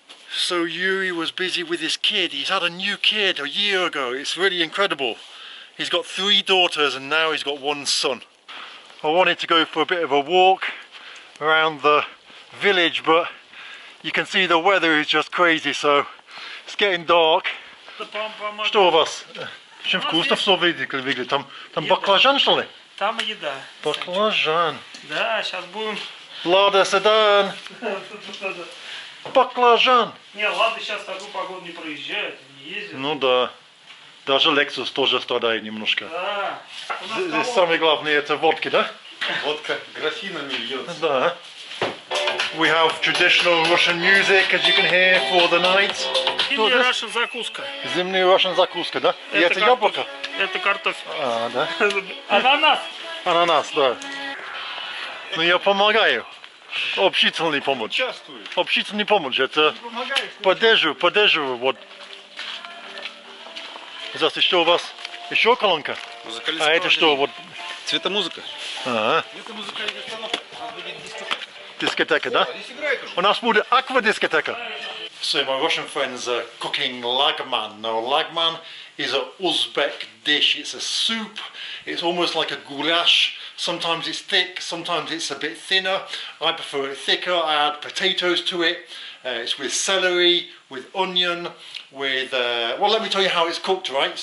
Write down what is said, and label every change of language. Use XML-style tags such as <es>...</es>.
<en>So Yuri was busy with his kid. He's had a new kid a year ago. It's really incredible. He's got 3 daughters and now he's got 1 son. I wanted to go for a bit of a walk around the village, but you can see the weather is just crazy, so it's getting dark.</en> <ru>Что у вас? Очень вкусно все выглядит. Там баклажан, что ли? Там еда. Баклажан. Да, сейчас будем. Лада седан. Баклажан. Не, ладно, сейчас такую погоду не проезжают, не ездят. Ну да. Даже Lexus тоже страдает немножко. Да. Здесь самое главное это водки, да? Водка графинами льется. Да.</ru> <en>We have traditional Russian music, as you can hear, for the night.</en> <ru>Или</ru> <en>Russian</en> <ru>закуска. Зимняя</ru> <en>Russian</en> <ru>закуска, да? И это яблоко? Это картофель. А, да. Ананас. Ананас, да. Ну я помогаю. Общительный помощь. Участвует. Общительный помощь. Это Помогаешь. поддерживаю. Вот. Здравствуйте, что у вас? Еще колонка? А это что? Вот. Цветомузыка. Ага. Это музыкальная установка. У нас будет дискотека. Дискотека, да? Здесь играет уже. У нас будет аквадискотека.</ru> <en>So my Russian friends are cooking Lagman. Now Lagman is an Uzbek dish. It's a soup. It's almost like a goulash. Sometimes it's thick, sometimes it's a bit thinner. I prefer it thicker. I add potatoes to it. It's with celery, with onion, with well, let me tell you how it's cooked, right?</en>